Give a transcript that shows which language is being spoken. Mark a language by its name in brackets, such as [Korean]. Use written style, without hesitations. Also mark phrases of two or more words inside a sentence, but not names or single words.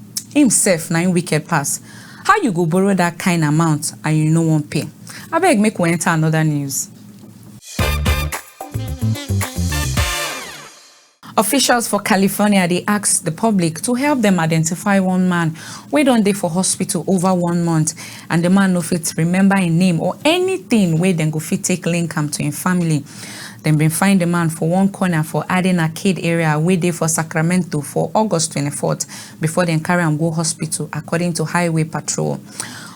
[Nigerian Pidgin] Himself 9 wicked pass. How you go borrow that kind amount and you no one pay? I beg make we enter another news. Officials for California, they asked the public to help them identify one man wey don dey for hospital over 1 month, and the man no fit remember his name or anything wey dem go fit take link am to him family. Dem been find the man for one corner for Arden Arcade area wey dey for Sacramento for August 24th before dem carry am go hospital, according to Highway Patrol.